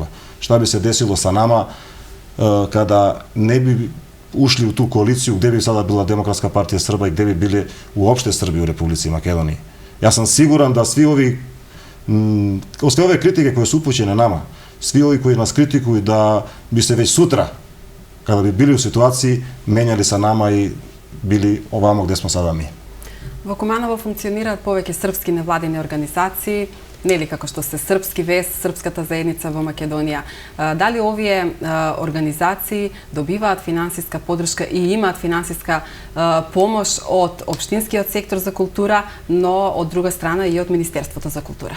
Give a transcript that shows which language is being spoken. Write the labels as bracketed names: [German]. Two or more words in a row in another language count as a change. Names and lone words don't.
[Serbian] Šta bi se desilo sa nama kada ne bi ušli u tu koaliciju, gde bi sada bila Demokratska partija Srba i gde bi bili uopšte Srbi u Republici Makedoniji. Ja sam siguran da sve ove kritike koje su upućene nama, svi ovi koji nas kritikuju da bi se već sutra, kada bi bili u situaciji, menjali sa nama i bili ovamo gde smo sada mi. [Macedonian] Во Куманово функционираат повеќе српски невладини организации, нели како што се Српски вест, Српската заедница во Македонија. Дали овие организации добиваат финансиска поддршка и имаат финансиска помош од општинскиот сектор за култура, но од друга страна и од Министерството за култура?